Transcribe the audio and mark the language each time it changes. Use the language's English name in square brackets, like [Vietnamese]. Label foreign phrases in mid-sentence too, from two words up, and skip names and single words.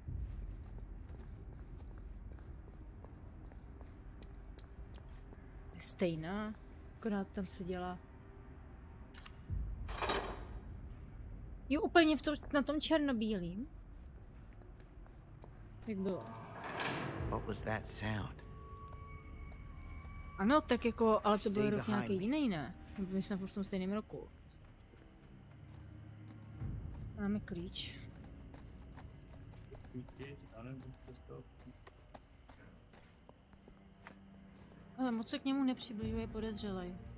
[Czech] Stejná, akorát tam se dělá. Jo, úplně na tom černobílým. Jak bylo? [English] What was that sound? [Czech] Ano, tak jako, ale to byl rok nějaký jiný, ne? My jsme v tom stejném roku. Máme klíč. Ale moc se k němu nepřibližuje podezřelej.